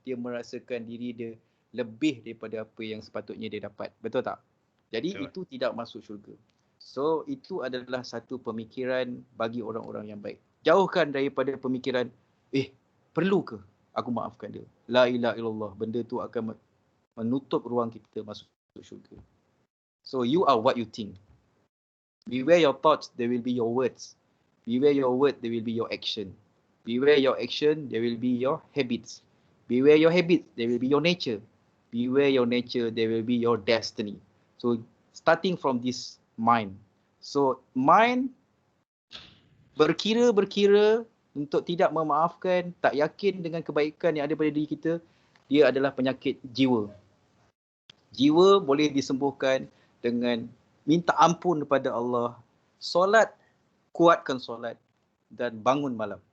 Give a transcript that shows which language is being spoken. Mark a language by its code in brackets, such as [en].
[ms] Dia merasakan diri dia lebih daripada apa yang sepatutnya dia dapat. Betul tak? Jadi Betul. itu tidak masuk syurga. So itu adalah satu pemikiran bagi orang-orang yang baik. Jauhkan daripada pemikiran, perlu ke aku maafkan dia? [ar] La ilaha illallah. [ms] Benda tu akan menutup ruang kita masuk syurga. [en] So you are what you think. Beware your thoughts, there will be your words. Beware your word, there will be your action. Beware your action, there will be your habits. Beware your habits, there will be your nature. Beware your nature, there will be your destiny. So starting from this mind. [ms] So mind berkira-berkira untuk tidak memaafkan, tak yakin dengan kebaikan yang ada pada diri kita, dia adalah penyakit jiwa. Jiwa boleh disembuhkan dengan minta ampun kepada Allah, solat, kuatkan solat dan bangun malam.